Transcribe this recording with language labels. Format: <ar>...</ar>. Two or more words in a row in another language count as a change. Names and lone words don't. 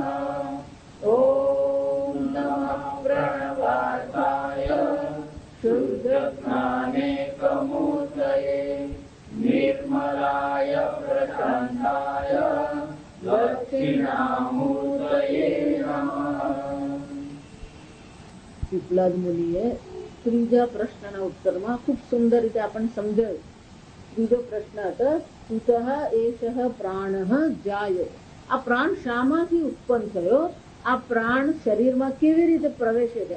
<sa>ॐ नमः प्रणवार्थाय शुद्धज्ञानेकमूर्तये निर्मलाय प्रशान्ताय दक्षिणामूर्तये नमः।</sa> <gu>પીપલાદ મુનિએ ત્રીજા પ્રશ્નના ઉત્તરમાં ખૂબ સુંદર રીતે આપણને સમજાવ્યું. ત્રીજો પ્રશ્ન હતો</gu> <sa>कुतः एषः प्राणः जाय.</sa> <gu>આ પ્રાણ શામાંથી ઉત્પન્ન થયો? આ પ્રાણ શરીરમાં કેવી રીતે પ્રવેશે છે?</gu>